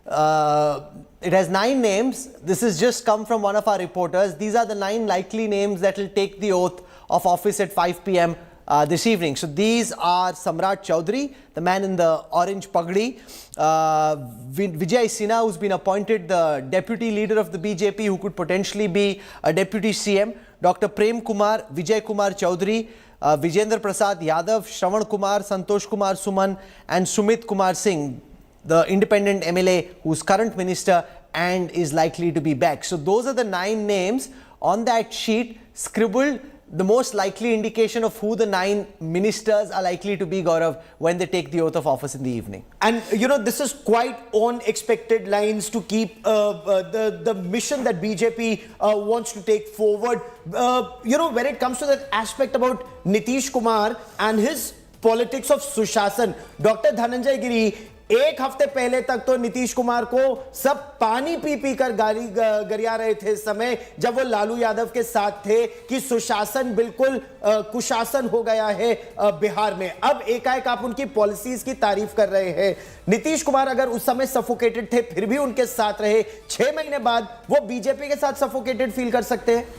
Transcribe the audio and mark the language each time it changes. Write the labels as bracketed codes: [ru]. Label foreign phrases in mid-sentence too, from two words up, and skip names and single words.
[en] This has just come from one of our reporters. These are the 9 likely names that will take the oath of office at 5 p.m. This evening. So these are Samrat Chaudhary, the man in the orange pagdi, Vijay Sinha, who's been appointed the deputy leader of the BJP, who could potentially be a deputy CM, Dr. Prem Kumar, Vijay Kumar Chaudhary, Vijendra Prasad Yadav, Shravan Kumar, Santosh Kumar Suman, and Sumit Kumar Singh, the independent MLA who's current minister and is likely to be back. So those are the 9 names on that sheet, scribbled, the most likely indication of who the 9 ministers are likely to be, Gaurav, when they take the oath of office in the evening. And, this is quite on expected lines to keep the mission that BJP wants to take forward. When it comes to that aspect about Nitish Kumar and his politics of Sushasan, Dr. [hi] Dhananjay Giri, एक हफ्ते पहले तक तो नीतीश कुमार को सब पानी पी पी कर गरिया रहे थे इस समय जब वो लालू यादव के साथ थे कि सुशासन बिल्कुल कुशासन हो गया है बिहार में. अब एकाएक आप उनकी पॉलिसीज की तारीफ कर रहे हैं. नीतीश कुमार अगर उस समय सफोकेटेड थे फिर भी उनके साथ रहे, 6 महीने बाद वो बीजेपी के साथ [en] suffocated feel [hi] कर सकते हैं?